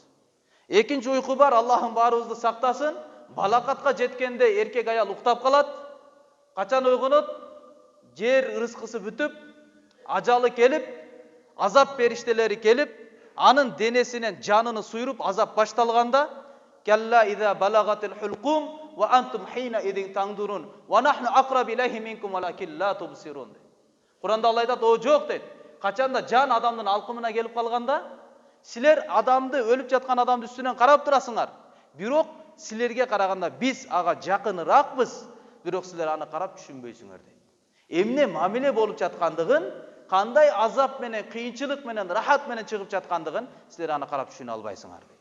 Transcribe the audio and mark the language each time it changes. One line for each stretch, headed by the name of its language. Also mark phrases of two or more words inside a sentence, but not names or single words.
Kyrgyz: Экинчи уйку бар, Аллахым баарыбызды сактасын, балакатка жеткенде эркек аял уктап калат, качан ойгонот? Жер ырыскысы бүтүп, ажалы келип, азап периштелери келип, анын денесинен жаныны суйруп азап башталганда,
Arabic: كلا إذا بلغت الحلقوم وأنتم حينئذ تنظرون ونحن أقرب إليه منكم ولكن لا تبصرون.
Kyrgyz: Куранда Алла айтат, о жок дейт. Качанда жан адамдын алкымына келип калганда, силер адамды, өлүп жаткан адамды үстүнөн карап турасыңар. Бирок силерге караганда биз ага жакыныраакпыз, бирок силер аны карап түшүнбөйсүңөр дейт. Эмне мамиле болуп жаткандыгын, кандай азап менен, кыйынчылык менен, рахат менен чыгып жаткандыгын силер аны карап түшүнө албайсыңар дейт.